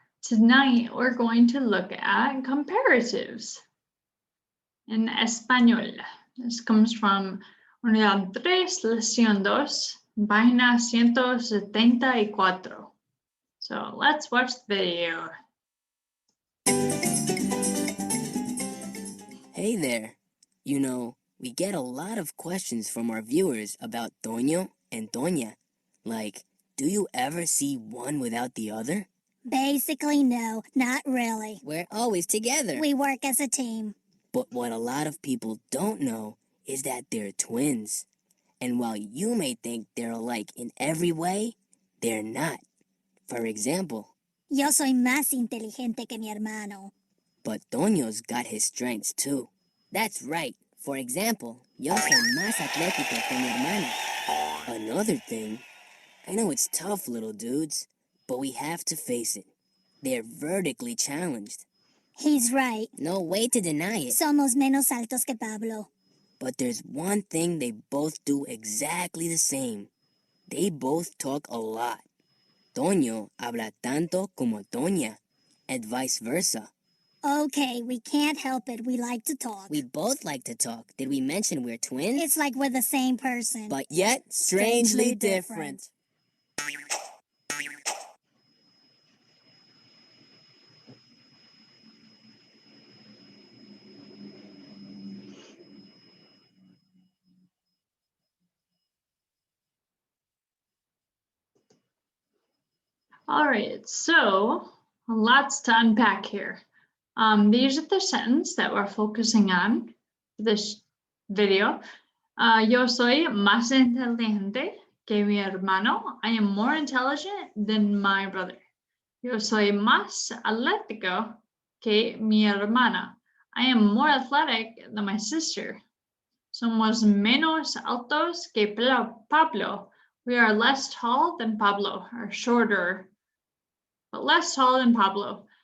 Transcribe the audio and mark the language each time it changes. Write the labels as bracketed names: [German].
[English] Tonight we're going to look at comparatives in español. This comes from Unidad 3, Lección 2, página 174. So let's watch the video. Hey there. You know, we get a lot of questions from our viewers about Toño and Toña. Like, do you ever see one without the other? Basically, no, not really. We're always together. We work as a team. But what a lot of people don't know is that they're twins. And while you may think they're alike in every way, they're not. For example, [Spanish] Yo soy más inteligente que mi hermano. [English] but Toño's got his strengths too. That's right. For example, [Spanish] yo soy más atlético que mi hermana. [English] Another thing, I know it's tough, little dudes, but we have to face it. They're vertically challenged. He's right. No way to deny it. [Spanish] Somos menos altos que Pablo. [English] But there's one thing they both do exactly the same. They both talk a lot. [Spanish] Toño habla tanto como Toña, [English] and vice versa. Okay, we can't help it. We like to talk. We both like to talk. Did we mention we're twins? It's like we're the same person. But yet, strangely different. All right, so lots to unpack here. These are the sentences that we're focusing on for this video. [Spanish] Yo soy más inteligente que mi hermano. [English] I am more intelligent than my brother. [Spanish] Yo soy más atlético que mi hermana. [English] I am more athletic than my sister. [Spanish] Somos menos altos que Pablo. [English] We are less tall than Pablo, or shorter, but less tall than Pablo.